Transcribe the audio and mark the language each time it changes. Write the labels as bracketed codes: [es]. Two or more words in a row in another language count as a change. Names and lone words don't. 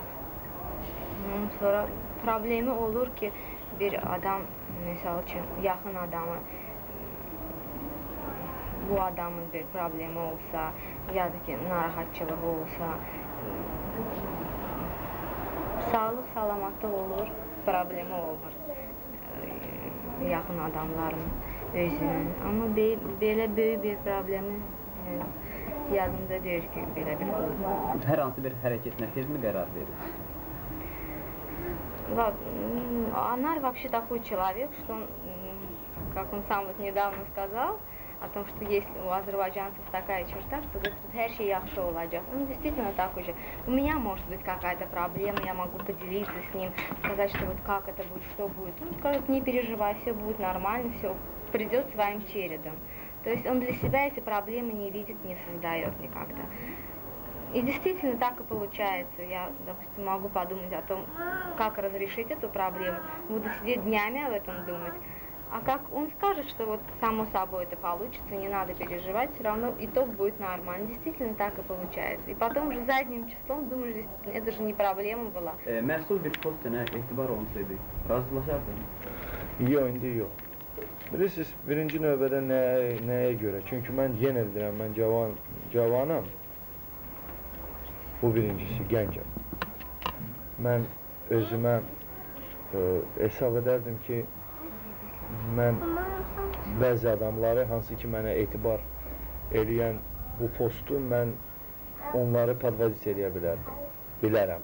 [az] Ondan sonra problemi olur ki, bir adam, məsəl üçün, yaxın adamı, bu adamın bir problemi olsa, ya da ki, narahatçılığı olsa, sağlıq, salamatlıq olur, problemi olmur yaxın adamların özünün. Amma belə böyük bir problemi yadımda deyir ki, belə bir olur. Hər hansı bir hərəkətinə tezmi qərar verir? [ru] Anar вообще такой человек, что он, как он сам вот недавно сказал, о том, что есть у азербайджанцев такая черта, что тут [az] hər şey yaxşı olacaq. [ru] Он действительно такой же. У меня может быть какая-то проблема, я могу поделиться с ним, сказать, что вот как это будет, что будет. Он скажет, не переживай, все будет нормально, все придет своим чередом. То есть он для себя эти проблемы не видит, не создает никогда. И действительно так и получается. Я, допустим, могу подумать о том, как разрешить эту проблему. Буду сидеть днями об этом думать. А как он скажет, что вот само собой это получится, не надо переживать, все равно итог будет нормальный. Действительно так и получается. И потом уже задним числом думаешь, это же не проблема была. [az] Məhsul bir post sənə etibar olunsaydı, razılaşardın? Yox, indi yox. Bilirsiniz, birinci növbədə nəyə görə? Çünki mən yenə deyirəm, mən cavanam. Bu birincisi, gəncəm. Mən özümə hesab edərdim ki, mən bəzi adamları, hansı ki mənə etibar eləyən bu postu, mən onları podvazit eləyə bilərəm.